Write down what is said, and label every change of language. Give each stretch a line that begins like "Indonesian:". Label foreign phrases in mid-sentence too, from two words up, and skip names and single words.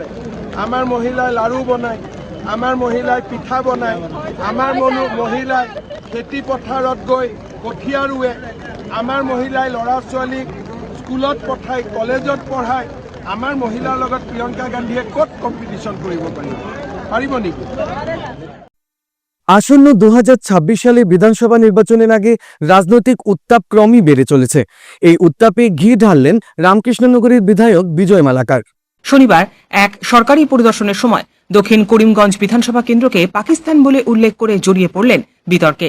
Assamese: আমাৰ মহিলাই লাড়ু বনায়, আমাৰ মহিলাই পিঠা বনায়, আমাৰ মহিলাই খেতি পথাৰত গৈ কঠীয়া ৰুৱে, আমাৰ মহিলাই ল'ৰা ছোৱালীক স্কুলত পঠায়, কলেজত পঢ়ায়। আমাৰ মহিলাৰ লগত প্ৰিয়ংকা গান্ধীয়ে ক'ত কম্পিটিশ্যন কৰিব পাৰিব নেকি?
Bangla: আসন্ন 2026 সালে বিধানসভা নির্বাচনের আগে রাজনৈতিক উত্তাপ ক্রমই বেড়ে চলেছে। এই উত্তাপে ঘি ঢাললেন রামকৃষ্ণনগরের বিধায়ক বিজয় মালাকার। শনিবার এক সরকারি পরিদর্শনের সময় দক্ষিণ করিমগঞ্জ বিধানসভা কেন্দ্রকে পাকিস্তান বলে উল্লেখ করে জড়িয়ে পড়লেন বিতর্কে।